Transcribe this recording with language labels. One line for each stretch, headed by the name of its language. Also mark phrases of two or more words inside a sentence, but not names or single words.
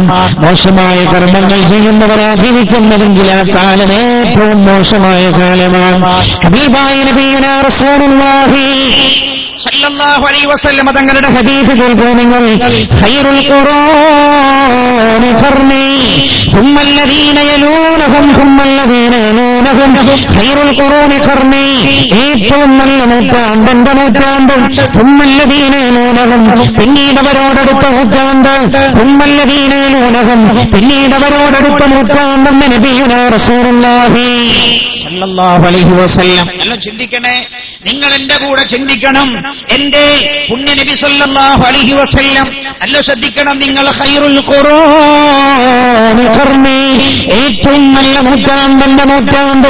Malayalam: മോശമായ കർമ്മങ്ങൾ ചെയ്യുന്നവരാ ജീവിക്കുന്നതെങ്കിൽ ആ കാലം ഏറ്റവും മോശമായ കാലമാണ്. ഹബീബായ
Arabic: نبينا رسول الله صلى الله عليه وسلم
Malayalam: തങ്ങളുടെ ഹദീസ് കേൾക്കൂ നിങ്ങൾ.
Arabic: خير القرون قرني ثم الذين يلونهم ثم الذين يلونهم خير القرون قرني
Malayalam: ഏറ്റവും നല്ല നൂറ്റാണ്ട് എന്റെ നൂറ്റാണ്ട്.
Arabic: ثم الذين يلونهم
Malayalam: പിന്നീട് അവരോടടുത്ത നൂറ്റാണ്ട്.
Arabic: ثم الذين يلونهم
Malayalam: പിന്നീട് അവരോടടുത്ത നൂറ്റാണ്ട്.
Arabic: نبينا رسول الله صلى الله عليه وسلم.
Malayalam: എല്ലാം ചിന്തിക്കണേ, നിങ്ങൾ എന്റെ കൂടെ ചിന്തിക്കണം. എന്റെ പുണ്യ നബി
Arabic: صلى الله عليه وسلم
Malayalam: അല്ല ശ്രദ്ധിക്കണം. നിങ്ങൾ
Arabic: خير القرون قرني
Malayalam: ഏറ്റവും നല്ല നൂറ്റാണ്ടെന്റെ നൂറ്റാണ്ട്.